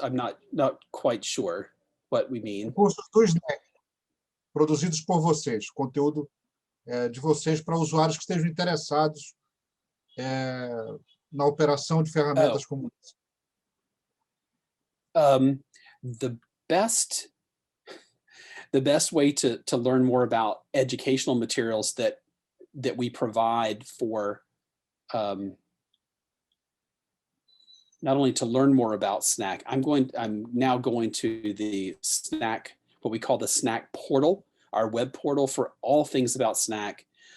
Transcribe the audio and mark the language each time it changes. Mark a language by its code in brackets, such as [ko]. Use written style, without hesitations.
[en] I'm not quite sure what we mean. [pt] Cursos do SNAC, produzidos por vocês, conteúdo de vocês para usuários que estejam interessados na operação de ferramentas como essa. [en] The best way to learn more about educational materials that we provide for not only to learn more about SNAC, I'm now going to the SNAC, what we call the SNAC portal, our web portal for all things about SNAC.